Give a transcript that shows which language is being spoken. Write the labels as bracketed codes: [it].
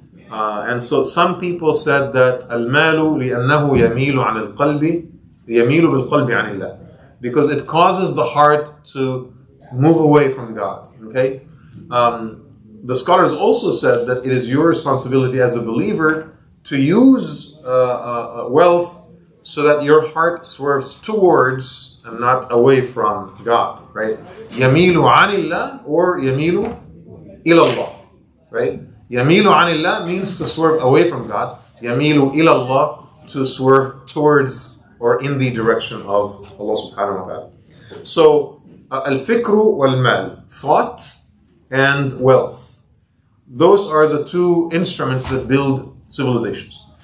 [en] And so some people said that [ar] المال لأنه يميل عن القلب يميل بالقلب عن الله, [en] because it causes the heart to move away from God. Okay, the scholars also said that it is your responsibility as a believer to use wealth so that your heart swerves towards and not away from God. Right? [ar] يميل عن الله [en] or [ar] يميل إلى الله. [en] Right? [ar] يميل عن الله [en] means to swerve away from God. [ar] يميل إلى الله, [en] to swerve towards or in the direction of Allah subhanahu wa ta'ala. So, al-fikru wal-mal, thought and wealth. Those are the two instruments that build civilizations.